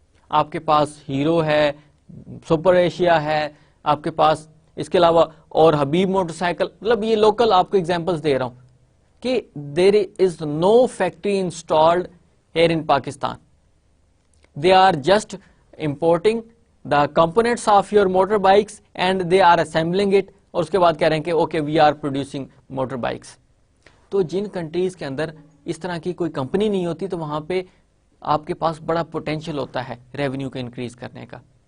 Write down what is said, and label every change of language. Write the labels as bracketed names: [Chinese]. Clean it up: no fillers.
[Urdu] آپ کے پاس ہیرو ہے, سپر ایشیا ہے, آپ کے پاس اس کے علاوہ اور حبیب موٹر سائیکل, مطلب یہ لوکل آپ کو ایگزامپلس دے رہا ہوں کہ [English] There is no factory installed here in Pakistan. They are just importing the components of your motor bikes and they are assembling it [Urdu] اور اس کے بعد کہہ رہے ہیں کہ [English] okay we are producing motor bikes. [Urdu] تو جن کنٹریز کے اندر اس طرح کی کوئی کمپنی نہیں ہوتی تو وہاں پہ آپ کے پاس بڑا پوٹینشیل ہوتا ہے ریونیو کو انکریز کرنے کا.